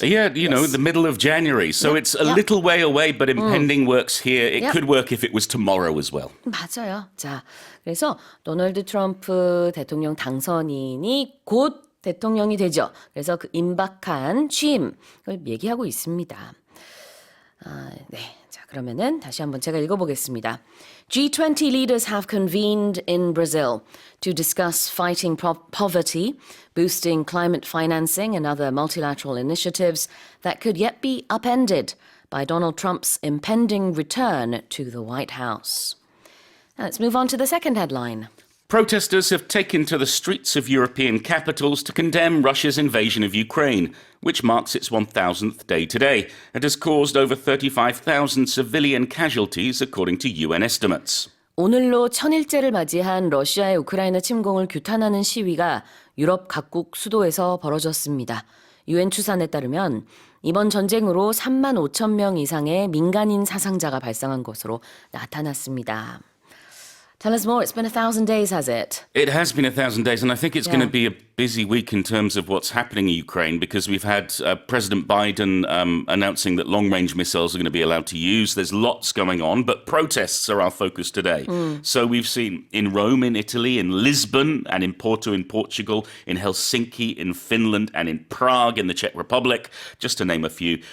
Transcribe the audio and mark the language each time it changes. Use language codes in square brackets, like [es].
[en] Yeah, you know, the middle of January. So it's a little way away, but impending works here. It could work if it was tomorrow as well. [ko] 맞아요. 자, 그래서 도널드 트럼프 대통령 당선인이 곧 대통령이 되죠. 그래서 그 임박한 취임을 얘기하고 있습니다. 네. 자, 그러면은 다시 한번 제가 읽어보겠습니다. [en] G20 leaders have convened in Brazil to discuss fighting poverty, boosting climate financing and other multilateral initiatives that could yet be upended by Donald Trump's impending return to the White House. Now let's move on to the second headline. Protesters have taken to the streets of European capitals to condemn Russia's invasion of Ukraine, which marks its 1,000th day today and has caused over 35,000 civilian casualties, according to UN estimates. [ko] 오늘로 1000일째를 맞이한 러시아의 우크라이나 침공을 규탄하는 시위가 유럽 각국 수도에서 벌어졌습니다. UN 추산에 따르면 이번 전쟁으로 3만 5천 명 이상의 민간인 사상자가 발생한 것으로 나타났습니다. [en] Tell us more. It's been 1,000 days, has it? It has been 1,000 days, and I think it's going to be a busy week in terms of what's happening in Ukraine, because we've had President Biden announcing that long-range missiles are going to be allowed to use. There's lots going on, but protests are our focus today. So we've seen in Rome, in Italy, in Lisbon, and in Porto, in Portugal, in Helsinki, in Finland, and in Prague, in the Czech Republic, just to name a few.